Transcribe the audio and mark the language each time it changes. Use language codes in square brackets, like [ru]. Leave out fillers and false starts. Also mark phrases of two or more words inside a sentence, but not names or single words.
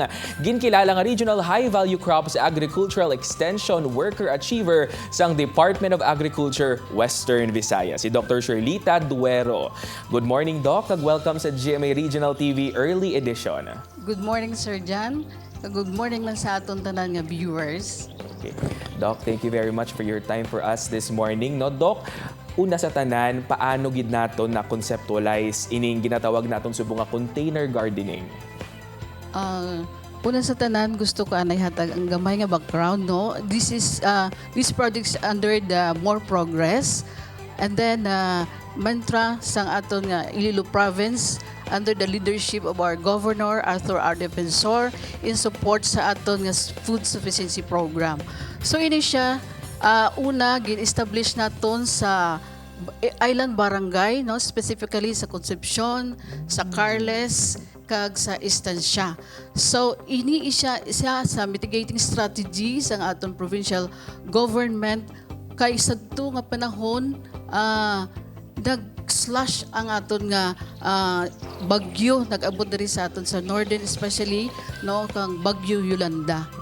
[hil] Ginkilala nga Regional High Value Crops Agricultural Extension Worker Achiever sang Department of Agriculture Western Visayas, si Dr. Shirlita Duero. [en] Good morning, Doc, [hil] kag welcome sa [en] GMA Regional TV Early Edition. Good morning, Sir Jan. Good morning [hil] lang sa aton tanan nga viewers. [en] Okay. Doc, thank you very much for your time for us this morning. [hil] No, Doc, una sa tanan, paano gid naton na conceptualize ining ginatawag naton subong nga [en] container gardening? [hil] Una sa tanan, gusto ko anay hatag ang gamay nga background, no. [en] This project is under the More Progress, and then mantra [hil] sang aton nga [en] Iloilo Province under the leadership of our Governor Arthur R. Defensor in support [hil] sa aton nga [en] food sufficiency program. [hil] So ini siya una gin-establish naton sa [en] island barangay, [hil] no, specifically sa Concepcion, sa Carles kag sa Estancia. So ini isa sa [en] mitigating strategy [hil] sang aton [en] provincial government [hil] kay sadto nga panahon nag-slash ang aton nga bagyo nag-abot diri sa aton sa northern, especially no kang Bagyo Yolanda.